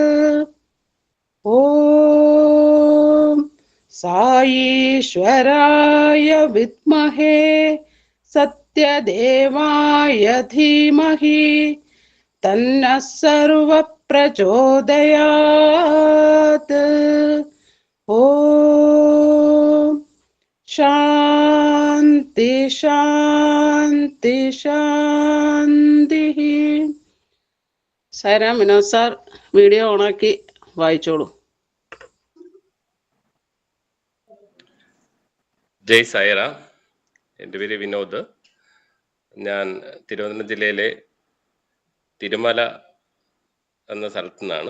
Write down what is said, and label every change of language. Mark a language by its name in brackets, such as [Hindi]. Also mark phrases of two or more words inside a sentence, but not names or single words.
[Sanskrit] ॐ साईश्वराय विद्महे सत्यदेवाय धीमहि तन्नः सर्वः प्रचोदयात्। ॐ शान्ति शान्ति शान्तिः. [Malayalam] സായിരാം. വിനോദ് സാർ വീഡിയോ ഓണാക്കി വായിച്ചോളൂ. ജയ് സായിറാം. എൻ്റെ പേര് വിനോദ്. ഞാൻ തിരുവനന്തപുരം ജില്ലയിലെ തിരുമല എന്ന സ്ഥലത്തു നിന്നാണ്.